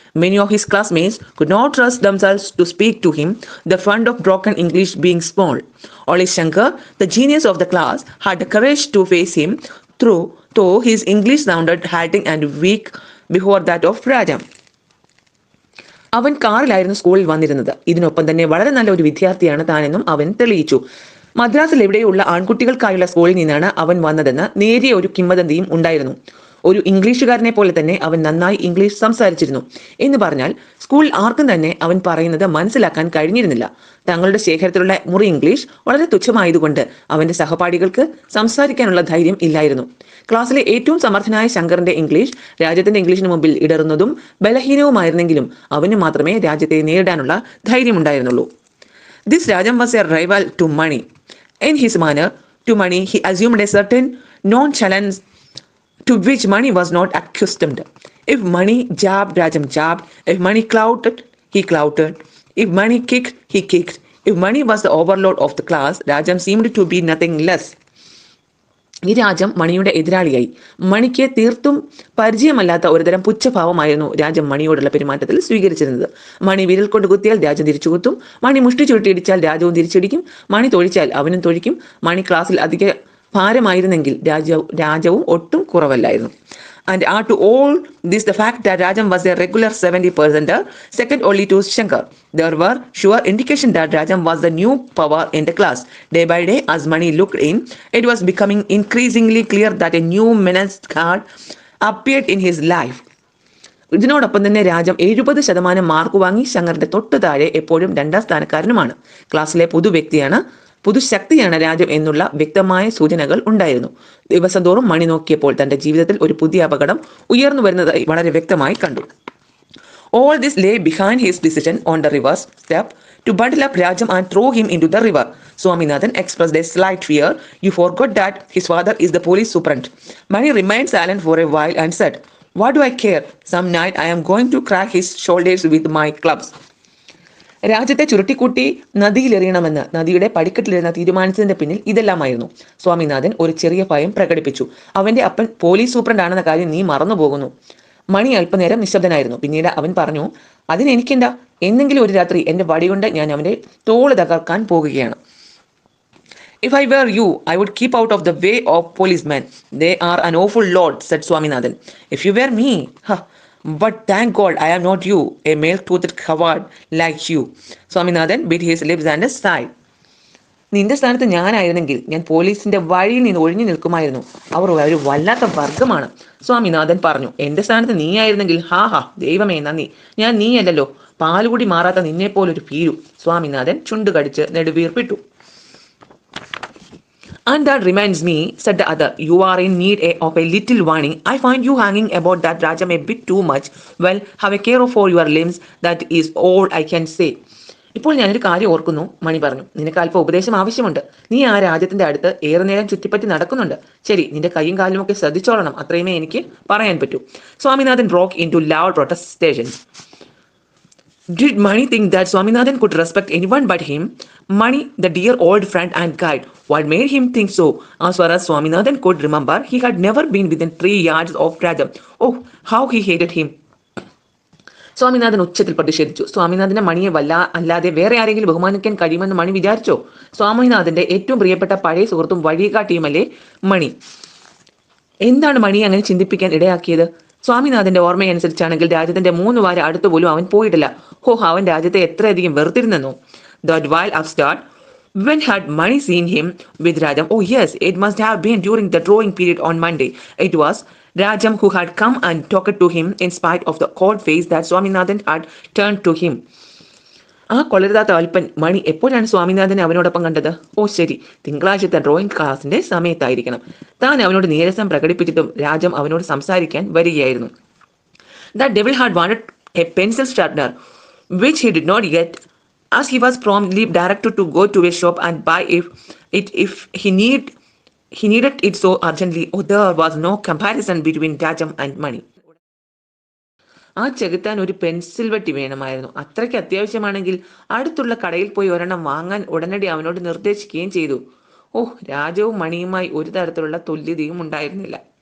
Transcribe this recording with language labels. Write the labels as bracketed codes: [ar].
[en] Many of his classmates could not trust themselves to speak to him, the fund of broken English being small. Only Shankar, the genius of the class, had the courage to face him, though his English sounded halting and weak before that of Rajam. [ml] അവൻ കാറിലായിരുന്നു സ്കൂളിൽ വന്നിരുന്നത്. ഇതിനൊപ്പം തന്നെ വളരെ നല്ല ഒരു വിദ്യാർത്ഥിയാണ് താനെന്നും അവൻ തെളിയിച്ചു. മദ്രാസിൽ എവിടെയുള്ള ആൺകുട്ടികൾക്കായുള്ള സ്കൂളിൽ നിന്നാണ് അവൻ വന്നതെന്ന് നേരിയ ഒരു കിംവദന്തിയും ഉണ്ടായിരുന്നു. ഒരു ഇംഗ്ലീഷുകാരനെ പോലെ തന്നെ അവൻ നന്നായി ഇംഗ്ലീഷ് സംസാരിച്ചിരുന്നു എന്ന് പറഞ്ഞാൽ സ്കൂളിൽ ആർക്കും തന്നെ അവൻ പറയുന്നത് മനസ്സിലാക്കാൻ കഴിഞ്ഞിരുന്നില്ല. തങ്ങളുടെ ശേഖരത്തിലുള്ള മുറി ഇംഗ്ലീഷ് വളരെ തുച്ഛമായതുകൊണ്ട് അവന്റെ സഹപാഠികൾക്ക് സംസാരിക്കാനുള്ള ധൈര്യം ഇല്ലായിരുന്നു. ക്ലാസ്സിലെ ഏറ്റവും സമർത്ഥനായ ശങ്കറിന്റെ ഇംഗ്ലീഷ് രാജ്യത്തിന്റെ ഇംഗ്ലീഷിന് മുമ്പിൽ ഇടറുന്നതും ബലഹീനവുമായിരുന്നെങ്കിലും അവന് മാത്രമേ രാജ്യത്തെ നേരിടാനുള്ള ധൈര്യമുണ്ടായിരുന്നുള്ളൂ. [en] This Rajam was a rival to Mani. In his manner to Mani, he assumed a certain nonchalance to which Mani was not accustomed. If Mani jabbed, Rajam jabbed. If Mani clouted, he clouted. If Mani kicked, he kicked. If Mani was the overlord of the class, Rajam seemed to be nothing less. [ml] ഈ രാജം മണിയുടെ എതിരാളിയായി. മണിക്ക് തീർത്തും പരിചയമല്ലാത്ത ഒരുതരം പുച്ഛഭാവമായിരുന്നു രാജം മണിയോടുള്ള പെരുമാറ്റത്തിൽ സ്വീകരിച്ചിരുന്നത്. മണി വിരൽ കൊണ്ട് കുത്തിയാൽ രാജം തിരിച്ചു കുത്തും. മണി മുഷ്ടി ചുരുട്ടിയിടിച്ചാൽ രാജവും തിരിച്ചിടിക്കും. മണി തൊഴിച്ചാൽ അവനും തൊഴിക്കും. മണി ക്ലാസ്സിൽ അധിക ഭാരമായിരുന്നെങ്കിൽ രാജവും ഒട്ടും കുറവല്ലായിരുന്നു. [en] And add to all this the fact that Rajam was a regular 70%er, second only to Shankar. There were sure indication that Rajam was the new power in the class. Day by day, as Mani looked in, it was becoming increasingly clear that a new menace had appeared in his life. [ml] ഇതിനോടൊപ്പം തന്നെ Rajam 70% mark വാങ്ങി ശങ്കറിന്റെ തൊട്ടു താഴെ എപ്പോഴും 2ാം സ്ഥാനക്കാരനുമാണ്. ക്ലാസ്സിലെ പുതുശക്തിയാണ് രാജം എന്നുള്ള വ്യക്തമായ സൂചനകൾ ഉണ്ടായിരുന്നു. ദിവസം തോറും മണി നോക്കിയപ്പോൾ തന്റെ ജീവിതത്തിൽ ഒരു പുതിയ അപകടം ഉയർന്നു വരുന്നതായി വളരെ വ്യക്തമായി കണ്ടു. [en] All this lay behind his decision on the reverse step to bundle up Rajam and throw him into the river. Swaminathan expressed a slight fear. You forgot that his father is the police superintendent. Mani remained silent for a while and said, "What do I care? Some night I am going to crack his shoulders with my clubs." [ml] രാജ്യത്തെ ചുരുട്ടിക്കൂട്ടി നദിയിലെറിയണമെന്ന് നദിയുടെ പടിക്കെട്ടിലിരുന്ന തീരുമാനിച്ചതിന്റെ പിന്നിൽ ഇതെല്ലാമായിരുന്നു. സ്വാമിനാഥൻ ഒരു ചെറിയ ഭയം പ്രകടിപ്പിച്ചു. അവന്റെ അപ്പൻ police സൂപ്രണ്ടാണെന്ന കാര്യം നീ മറന്നുപോകുന്നു. മണി അല്പനേരം നിശബ്ദനായിരുന്നു. പിന്നീട് അവൻ പറഞ്ഞു, അതിനെനിക്കെന്താ, എന്നെങ്കിലും ഒരു രാത്രി എന്റെ വടികൊണ്ട് ഞാൻ അവന്റെ തോള് തകർക്കാൻ പോകുകയാണ്. [en] If I were you, I would keep out of the way of policemen. They are an awful lot, said Swaminathan. If you were me, but thank God I am not you, a male-toothed coward like you. Swaminathan bit his lips and sighed. [ml] നിന്റെ സ്ഥാനത്ത് ഞാനായിരുന്നെങ്കിൽ ഞാൻ പോലീസിന്റെ വഴിയിൽ നിന്ന് ഒഴിഞ്ഞു നിൽക്കുമായിരുന്നു. അവർ ഒരു വല്ലാത്ത വർഗമാണ്, സ്വാമിനാഥൻ പറഞ്ഞു. എന്റെ സ്ഥാനത്ത് നീയായിരുന്നെങ്കിൽ ദൈവമേ നന്ദി, ഞാൻ നീയല്ലല്ലോ, പാലുകൂടി മാറാത്ത നിന്നെ പോലൊരു ഭീരു. Swaminathan ചുണ്ടുകടിച്ച് നെടുവീർപ്പിട്ടു. [en] And that reminds me, said the other, you are in need of a little warning. I find you hanging about that Rajam a bit too much. Well, have a care for your limbs. That is all I can say. [ml] ഇപ്പോൾ ഞാനൊരു കാര്യം ഓർക്കുന്നു, മണി പറഞ്ഞു. നിനക്ക് അല്പം ഉപദേശം ആവശ്യമുണ്ട്. നീ ആ രാജ്യത്തിന്റെ അടുത്ത് ഏറെ നേരം ചുറ്റിപ്പറ്റി നടക്കുന്നുണ്ട്. ശരി, നിന്റെ കൈയും കാലും ഒക്കെ ശ്രദ്ധിച്ചോളണം. അത്രയുമേ എനിക്ക് പറയാൻ പറ്റൂ. [en] Swaminathan broke into loud protestations. Did Mani think that Swaminathan could respect anyone but him? Mani, the dear old friend and guide. What made him think so? As far as Swaminathan could remember, he had never been within 3 yards of Rajam. Oh, how he hated him. [ml] Swaminathan ഉച്ചത്തിൽ പ്രതിഷേധിച്ചു. സ്വാമിനാഥന്റെ മണിയെ അല്ലാതെ വേറെ ആരെങ്കിലും ബഹുമാനിക്കാൻ കഴിയുമെന്ന് മണി വിചാരിച്ചോ? സ്വാമിനാഥന്റെ ഏറ്റവും പ്രിയപ്പെട്ട പഴയ സുഹൃത്തും വഴികാട്ടിയുമല്ലേ മണി. എന്താണ് മണിയെ അങ്ങനെ ചിന്തിപ്പിക്കാൻ ഇടയാക്കിയത്? സ്വാമിനാഥന്റെ ഓർമ്മയനുസരിച്ചാണെങ്കിൽ രാജ്യത്തിന്റെ 3 വാര അടുത്ത് പോലും അവൻ പോയിട്ടില്ല. അവൻ രാജ്യത്തെ എത്രയധികം വെറുത്തിരുന്നെന്നോ. [en] That while upstart, when had Mani seen him with Rajam? Oh yes, it must have been during the drawing period on Monday. It was Rajam who had come and talked to him in spite of the cold face that Swaminathan had turned to him. [ml] ആ കൊളരുതാത്ത അല്പൻ മണി എപ്പോഴാണ് സ്വാമിനാഥനെ അവനോടൊപ്പം കണ്ടത്? ഓ ശരി, തിങ്കളാഴ്ചത്തെ drawing ക്ലാസിന്റെ സമയത്തായിരിക്കണം. താൻ അവനോട് നീരസം പ്രകടിപ്പിച്ചിട്ടും രാജം അവനോട് സംസാരിക്കാൻ വരികയായിരുന്നു. [en] The devil had wanted a pencil sharpener, which he did not get, as he was promptly directed to go to a shop and buy if he needed it so urgently. Oh, there was no comparison between Rajam and money. [ml] ആ ചെകുത്താൻ ഒരു pencil വെട്ടി വേണമായിരുന്നു. അത്രയ്ക്ക് അത്യാവശ്യമാണെങ്കിൽ അടുത്തുള്ള കടയിൽ പോയി ഒരെണ്ണം വാങ്ങാൻ ഉടനടി അവനോട് നിർദ്ദേശിക്കുകയും ചെയ്തു. ഓ, രാജവും മണിയുമായി ഒരു തരത്തിലുള്ള തുല്യതയും ഉണ്ടായിരുന്നില്ല.